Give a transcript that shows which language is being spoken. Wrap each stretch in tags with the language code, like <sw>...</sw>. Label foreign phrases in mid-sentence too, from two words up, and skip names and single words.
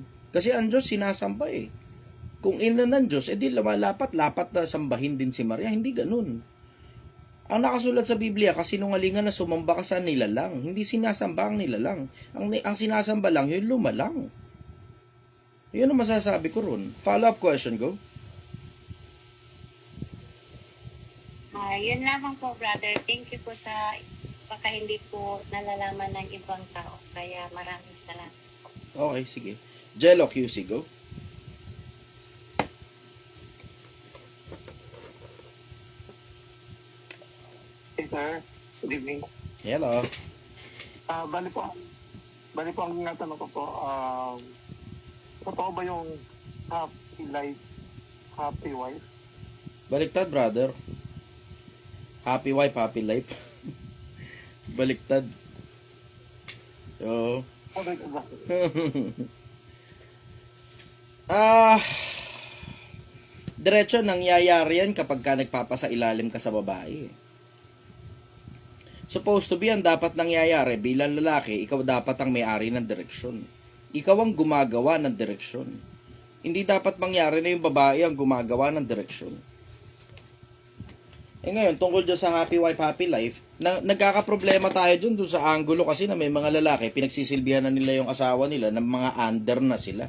<tl>Kasi ang Diyos sinasamba eh. Kung ina ng Diyos, edi lapat na sambahin din si Maria. Hindi ganun. Ang nakasulat sa Biblia, kasinungalingan na sumamba ka sa nilalang. Hindi sinasamba ang nilalang. Ang sinasamba lang, yung lumalang. Yun ang masasabi ko ron.</tl> <en>Follow-up question, go.</en> <tl>Yun lamang po, brother.</tl> <en>Thank you</en> <tl>po sa baka hindi po nalalaman ng ibang tao. Kaya maraming salamat. Okay, sige. Jello QC, go.</tl> <en>Hey, sir. Good evening. Hello.</en> <tl>Bali po ang tinatanong ko po, totoo ba yung</tl> <en>happy life, happy wife? Baliktad, brother. Happy wife, happy life.</en> <tl>Baliktad. Oo.</tl> <en>Okay,</en> <tl>Diretso, nangyayari yan kapag ka nagpapasailalim ka sa babae.</tl> <en>Supposed to be,</en> <tl>ang dapat nangyayari bilang lalaki, ikaw dapat ang may-ari ng direksyon. Ikaw ang gumagawa ng direksyon. Hindi dapat mangyari na yung babae ang gumagawa ng direksyon. Ngayon, tungkol dyan sa</tl> <en>happy wife, happy life,</en> <tl>nagkakaproblema tayo dun sa angulo kasi na may mga lalaki, pinagsisilbihan na nila yung asawa nila ng mga under na sila.</tl>